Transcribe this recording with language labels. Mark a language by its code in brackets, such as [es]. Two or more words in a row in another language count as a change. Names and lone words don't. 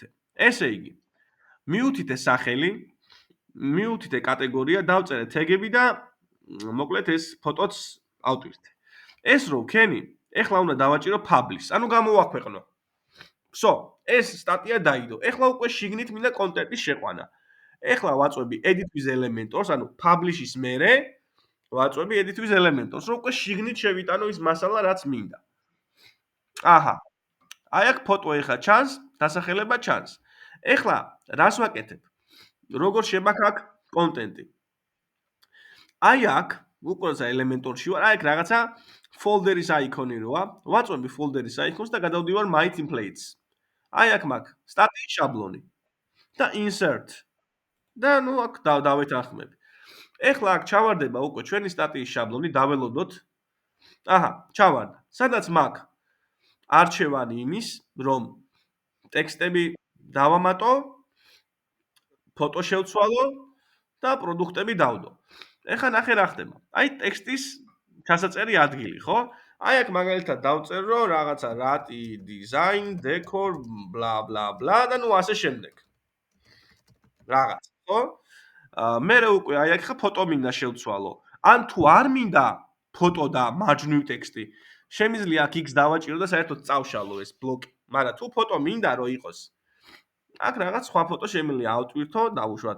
[ka] ესე იგი, მიუთითე სახელი, მიუთითე კატეგორია, დავწერე თეგები და მოკლედ ეს ფოტოც ავტვირთე. ეს რო ვქენი, ეხლა უნდა დავაჭირო publish, ანუ გამოვაქვეყნო. всё, ეს სტატია დაიდო. ეხლა უკვე შიგნით მინდა კონტენტის შეყვანა. ეხლა ვაწვევი [en] edit with elementors, [ka] ანუ publish-ის მერე ვაწვევი [en] edit with elementors, [ka] რომ უკვე შიგნით შევიტანო ის მასალა, რაც მინდა. აჰა, აი აქ ფოტო ეხლა ჩანს, დასახელება ჩანს. ეხლა რას ვაკეთებ? როგორ შემაქ აქ კონტენტი? აი აქ უყურე ელემენტორში ვარ, აი აქ რაღაცა folder-ის აიკონი როა, ვაწვევი folder-ის აიკონს და გადავდივარ [en] my templates. [ka] აი აქ მაქვს სტატიის შაბლონი და insert და ნუ აქ დავეთანხმები. ეხლა აქ ჩავარდება უკვე ჩვენი სტატიის შაბლონი, დაველოდოთ. აჰა, ჩავარდა. სადაც მაქვს არჩევანი იმის, რომ ტექსტები დავამატო, ფოტო შევცვალო და პროდუქტები დავდო. ეხლა ნახე რა ხდება. აი ტექსტის ჩასაწერი ადგილი, ხო? აი აქ მაგალითად დავწერ რომ რაღაცა [en] rati design decor bla bla bla [ka] და ნუ ასე შემდეგ. რაღაც, ხო? მერე უკვე აი აქ ხა ფოტო მინდა შევცვალო. ან თუ არ მინდა ფოტო და მარჯვნივ ტექსტი, შემიძლია აქ X დავაჭირო და საერთოდ წავშალო ეს ბლოკი. მაგრამ თუ ფოტო მინდა რომ იყოს, აქ რაღაც სხვა ფოტო შემიძლია ავტვირთო, დავუშვათ.